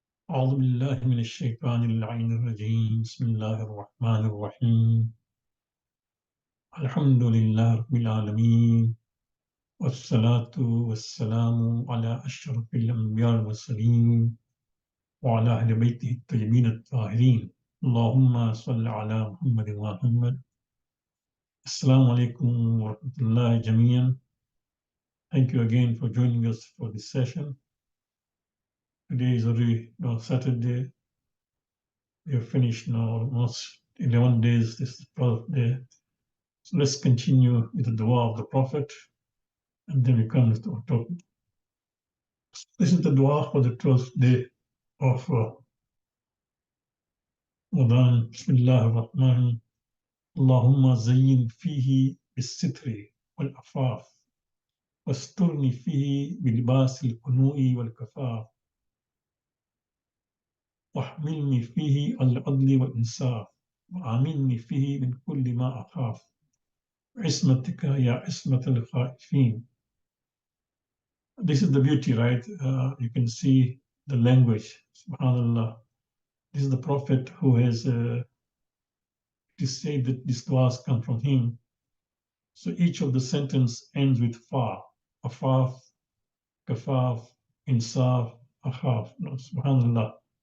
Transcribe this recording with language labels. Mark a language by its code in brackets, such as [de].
[ar] أعوذ بالله من الشيطان اللعين الرجيم بسم الله الرحمن الرحيم الحمد لله رب العالمين والصلاة والسلام على أشرف الأنبياء والمرسلين وعلى أهل بيته الطيبين الطاهرين اللهم صل على محمد ومحمد السلام عليكم ورحمة الله جميعا. [en] Thank you again for joining us for this session. Today is already Saturday. We have finished now almost 11 days. This is the 12th day. So let's continue with the dua of the Prophet, and then we come to our topic. This is the dua for the 12th day of Ramadan. [ar] Bismillah ar-Rahman. Allahumma zayyin fihi bis-sitri wal-afaf. واسترني فيه بلباس القنوع والكفاف واحملني فيه على العدل والإنصاف وعاملني فيه من كل ما أخاف عصمتك يا عصمة الخائفين. [en] This is the beauty, right? You can see the language, subhanallah. This is the Prophet who has to say that these du'as come from him. So each of the sentence ends with fa, afaf, kafaf, insaf, akhaf. No, subhanallah.